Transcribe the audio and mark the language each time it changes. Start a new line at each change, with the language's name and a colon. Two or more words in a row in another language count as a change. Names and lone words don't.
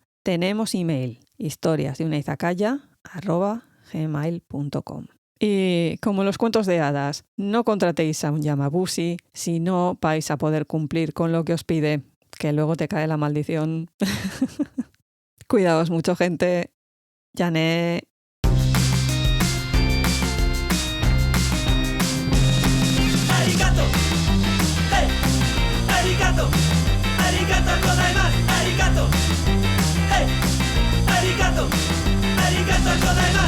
Spanish: Tenemos email, historiasdeunaizakaya@gmail.com. Y como los cuentos de hadas, no contratéis a un Yamabushi si no vais a poder cumplir con lo que os pide, que luego te cae la maldición. Cuidaos mucho, gente. Yané.
Japanese: Arigato. Hey. Arigato. ありがとうございます. Arigato. Hey. Arigato. ありがとうございます.